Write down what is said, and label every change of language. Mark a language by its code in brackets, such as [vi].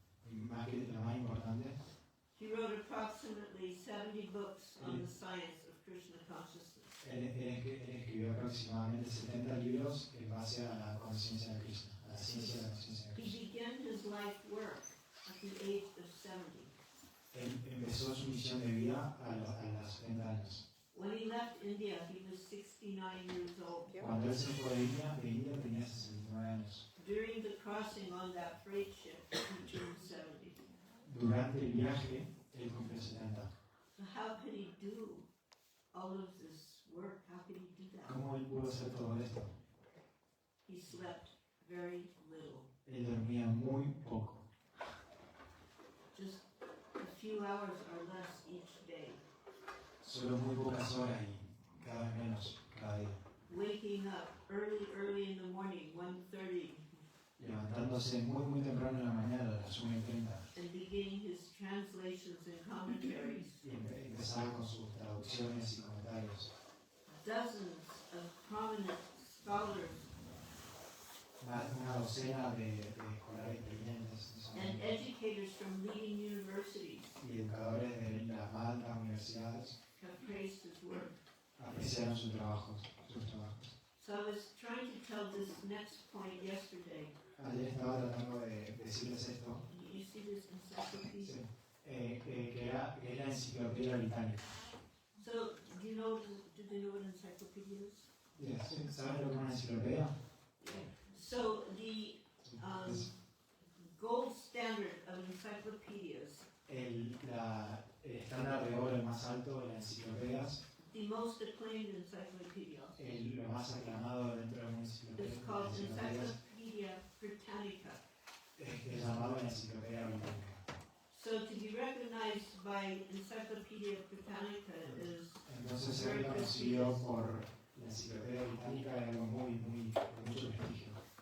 [es] Y más que lo más importante, [en] he wrote approximately 70 books on the science of Krishna consciousness. [es] él escribió aproximadamente 70 libros en base a la conciencia de Krishna, a la ciencia de la conciencia de [en] He [es] Krishna. [en] began his life work at the age of 70. [es] Él empezó su misión de vida a los 70 años. [en] When he left India, he was 69 years old. [es] Cuando él se fue de India tenía 69 años. [en] During the crossing on that freight ship, he turned 70. [es] Durante el viaje, él cumplió 70. [en] So how could he do all of this work? How could he do that? [es] ¿Cómo él pudo hacer todo esto? [en] He slept very little, [es] Él dormía muy poco, [en] just a few hours or less each day, [es] solo muy pocas horas y cada vez menos cada día. [en] waking up early in the morning, 1:30, [es] Levantándose muy temprano en la mañana, a las 1:30, [en] and beginning his translations and commentaries. [es] y empezaba con sus traducciones y comentarios. [en] Dozens of prominent scholars [es] Una docena de escolares brillantes [en] and educators from leading universities [es] y educadores de las más altas universidades [en] have praised his work. [es] apreciaron sus trabajos. [en] So I was trying to tell this next point yesterday. [es] Ayer estaba tratando de decirles esto, [en] You see this encyclopedia? [es] que es la enciclopedia británica. [en] So, do they know what an encyclopedia is? [es] ¿Saben lo que es una enciclopedia? [en] So, the gold standard of encyclopedias, [es] El estándar de oro más alto de las enciclopedias, [en] the most acclaimed encyclopedia, [es] lo más aclamado dentro de una enciclopedia, [en] is called Encyclopedia Britannica. [es] es llamado la enciclopedia británica. [en] So, to be recognized by Encyclopedia Britannica is [es] Entonces ser reconocido por la enciclopedia británica es algo de mucho prestigio.